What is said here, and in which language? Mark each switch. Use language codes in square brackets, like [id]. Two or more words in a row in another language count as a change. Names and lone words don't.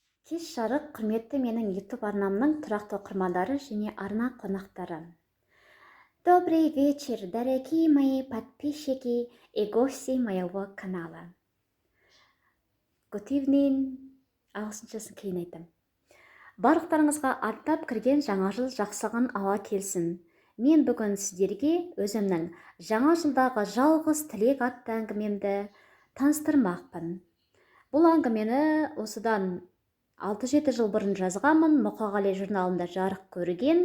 [kk] Кеш жарық құрметті менің YouTube арнамның тұрақты оқырмандары және арна қонақтары. [ru] Добрый вечер, дорогие мои подписчики и гости моего канала. [en] Good evening. [kk] Ағылшыншасын кейін айтам. Барлықтарыңызға аттап кірген жаңа жыл жақсылығын ала келсін. Мен бүгін сіздерге өзімнің жаңа жылдағы жалғыз тілек атты әңгімемді таныстырмақпын. Бұл әңгімені осыдан 6-7 жыл бұрын жазғанмын, Мұқағали журналында жарық көрген.